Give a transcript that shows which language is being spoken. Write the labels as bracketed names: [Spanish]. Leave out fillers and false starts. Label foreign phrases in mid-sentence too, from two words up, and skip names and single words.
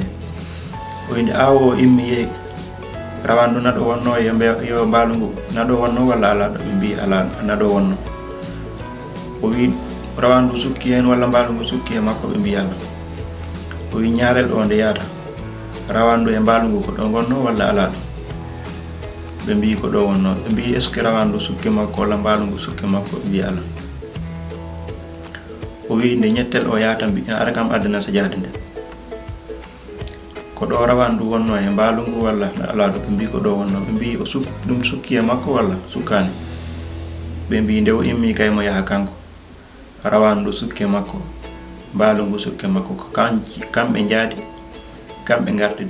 [Fula] O wi nde awo o immi yehi, rawandu naɗo wonno yo mbaalu ngu naɗo wonno walla ala ɗo? Ɓe mbi ala, naɗo wonno. O wi rawandu sukki hen walla mbaalu ngu sukki e makko? Ɓe mbi ala. O wi ñaarel o nde yaata, rawandu e mbaalu ngu ko ɗo wonno walla ala ɗo? Ɓe mbi ko ɗo wonno. Ɓe mbi [French] est ce que [Fula] rawandu sukki makko walla mbaalu ngu sukki makko? Ɓe mbi ala. O wi nde ñettel o yaata ara kam addana saƴade nde, ko ɗo rawandu wonno e mbaalu ngu walla ala ɗo? Ɓe mbi ko ɗo wonno. Ɓe mbi ɗum sukki e makko walla sukkani? Ɓe mbi nde o immi kay mo yaha kanko, rawandu sukke makko, mbaalu ngu sukke makko, ko kamɓe jaadi, kamɓe gartidi.